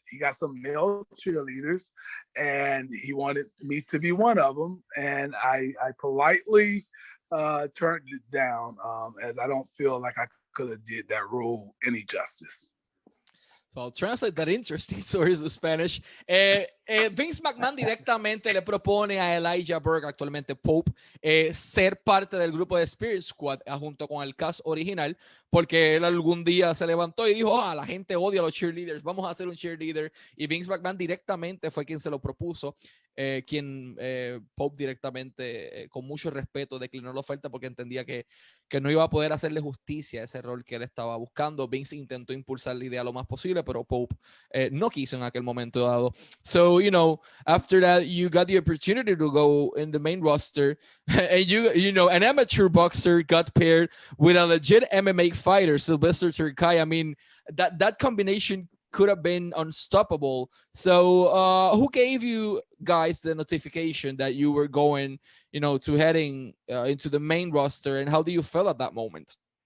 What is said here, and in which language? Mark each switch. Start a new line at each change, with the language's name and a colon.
English: He got some male cheerleaders, and he wanted me to be one of them. And I politely turned it down, as I don't feel like I could have did that role any justice. So I'll translate that interesting stories to Spanish.
Spanish: Vince McMahon directamente le propone a Elijah Burke, actualmente Pope, ser parte del grupo de Spirit Squad junto con el cast original, porque él algún día se levantó y dijo, la gente odia a los cheerleaders, vamos a hacer un cheerleader. Y Vince McMahon directamente fue quien se lo propuso, quien Pope directamente, con mucho respeto, declinó la oferta porque entendía que no iba a poder hacerle justicia a ese rol que él estaba buscando. Vince intentó impulsar la idea lo más posible, pero Pope no quiso en aquel momento dado.
English: So, after that, you got the opportunity to go in the main roster, and an amateur boxer got paired with a legit MMA fighter, Sylvester Terkay. I mean, that combination could have been unstoppable. So who gave you guys the notification that you were going, to heading into the main roster, and how do you feel at that moment?